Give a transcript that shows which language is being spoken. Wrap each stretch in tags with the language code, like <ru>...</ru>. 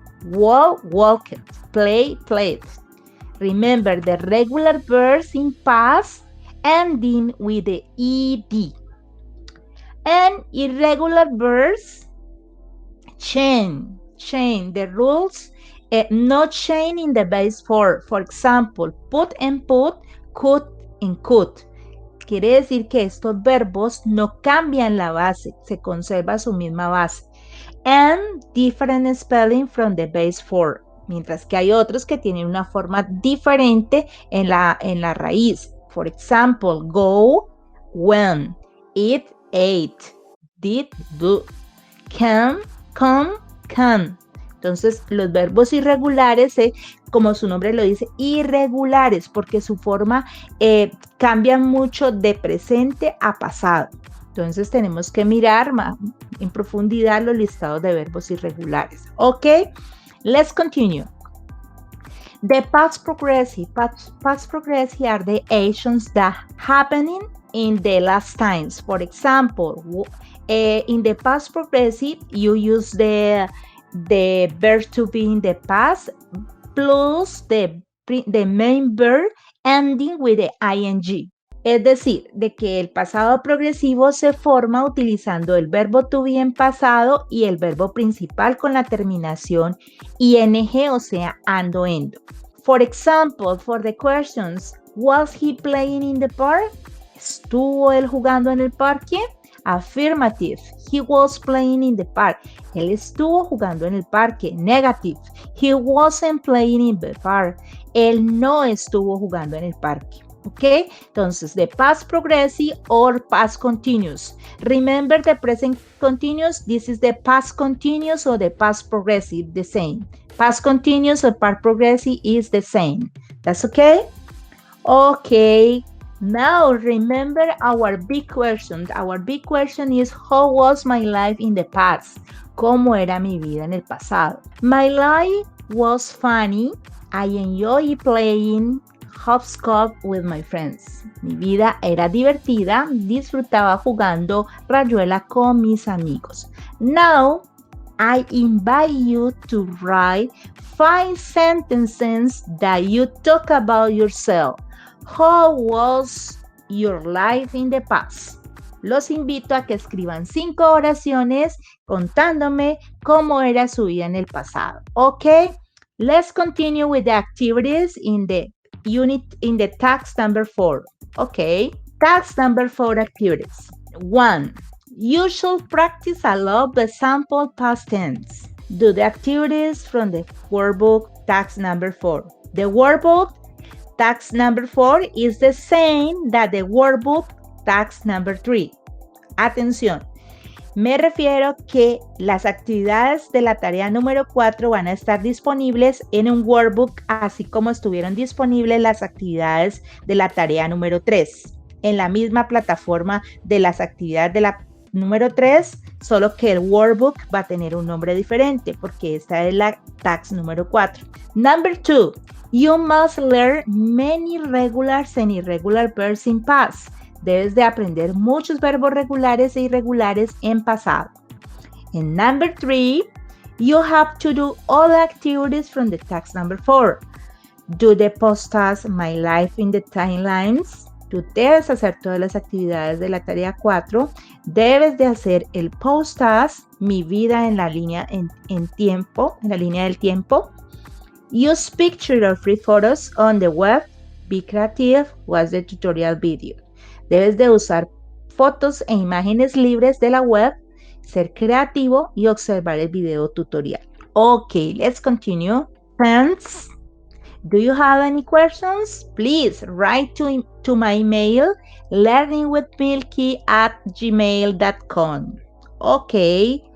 <en>Walk, walked. Play, played. Remember, the regular verbs in past ending with the ed. And irregular verbs change the rules, not change in the base form. For example, put and put, could and could.</en> <es>Quiere decir que estos verbos no cambian la base, se conserva su misma base.</es> <en>And different spelling from the base form.</en> <es>Mientras que hay otros que tienen una forma diferente en la raíz.</es> <en>For example, go, went, eat, ate, did, do, can, come, can.</en> <es>Entonces, los verbos irregulares, como su nombre lo dice, irregulares, porque su forma cambia mucho de presente a pasado. Entonces, tenemos que mirar más en profundidad los listados de verbos irregulares.</es> <en>Ok, let's continue. The past progressive are the actions that happening in the last times. For example, in the past progressive, you use the verb to be in the past plus the main verb ending with the ing.</en> <es>Es decir, de que el pasado progresivo se forma utilizando el verbo to be en pasado y el verbo principal con la terminación ing, o sea, ando, endo.</es> <en>For example, for the questions, was he playing in the park?</en> <es>¿Estuvo él jugando en el parque?</es> <en>Affirmative, he was playing in the park.</en> <es>Él estuvo jugando en el parque.</es> <en>Negative, he wasn't playing in the park.</en> <es>Él no estuvo jugando en el parque. ¿Ok?</es> <en>Entonces, the past progressive or past continuous. Remember the present continuous. This is the past continuous or the past progressive, the same. Past continuous or past progressive is the same. That's okay? Okay. Now, remember our big question. Our big question is, how was my life in the past?</en> <es>¿Cómo era mi vida en el pasado?</es> <en>My life was funny. I enjoy playing hopscotch with my friends.</en> <es>Mi vida era divertida. Disfrutaba jugando rayuela con mis amigos.</es> <en>Now, I invite you to write 5 sentences that you talk about yourself. How was your life in the past?</en> <es>Los invito a que escriban 5 oraciones contándome cómo era su vida en el pasado.</es> <en>Okay, let's continue with the activities in the unit in the task number 4. Okay, task number 4 activities. 1. You should practice a lot the sample past tense. Do the activities from the workbook task number 4. The workbook task number 4 is the same that the workbook task number 3.</en> <es>Atención, me refiero que las actividades de la tarea número 4 van a estar disponibles en un workbook, así como estuvieron disponibles las actividades de la tarea número 3. En la misma plataforma de las actividades de la número 3 solo que el workbook va a tener un nombre diferente porque esta es la task número 4.</es> <en>Number 2, you must learn many regulars and irregular verbs in past.</en> <es>Debes de aprender muchos verbos regulares e irregulares en pasado.</es> <en>And number 3, you have to do all the activities from the task number 4. Do the post task My Life in the Timelines.</en> <es>Tú debes hacer todas las actividades de la tarea 4. Debes de hacer el post task Mi vida en la línea en tiempo, en la línea del tiempo.</es> <en>Use picture or free photos on the web. Be creative. Watch the tutorial video.</en> <es>Debes de usar fotos e imágenes libres de la web, ser creativo y observar el video tutorial.</es> <en>Okay, let's continue. Friends, do you have any questions? Please write to my email learningwithmilky@gmail.com. Okay,</en>